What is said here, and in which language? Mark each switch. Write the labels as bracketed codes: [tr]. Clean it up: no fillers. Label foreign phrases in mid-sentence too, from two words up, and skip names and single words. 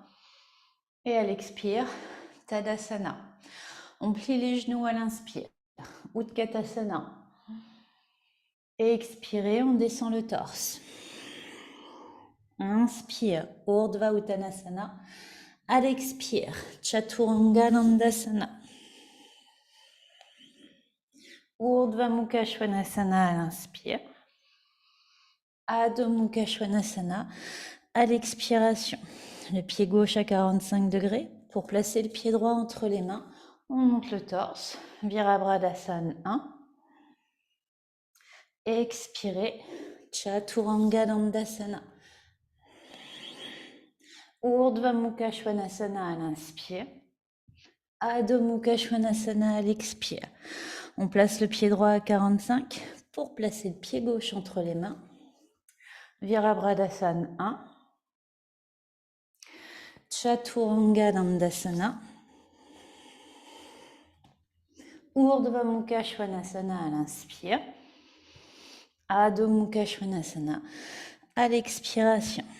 [fr] Et à l'expire, Tadasana. On plie les genoux à l'inspire. Utkatasana. Et expirez, on descend le torse. Inspire, Urdhva Uttanasana. À l'expire, Chaturanga Dandasana. Urdhva Mukha Svanasana à l'inspire. Adho Mukha Svanasana à l'expiration. Le pied gauche à 45 degrés pour placer le pied droit entre les mains. On monte le torse. Virabhadasana 1. Expirez, Chaturanga Dandasana. Urdhva Mukha Svanasana à l'inspire. Adho Mukha Svanasana à l'expire. On place le pied droit à 45 pour placer le pied gauche entre les mains. Virabhadasana 1. Chaturanga Dandasana. Urdhva Mukha Svanasana à l'inspire. Adho Mukha Svanasana à l'expiration.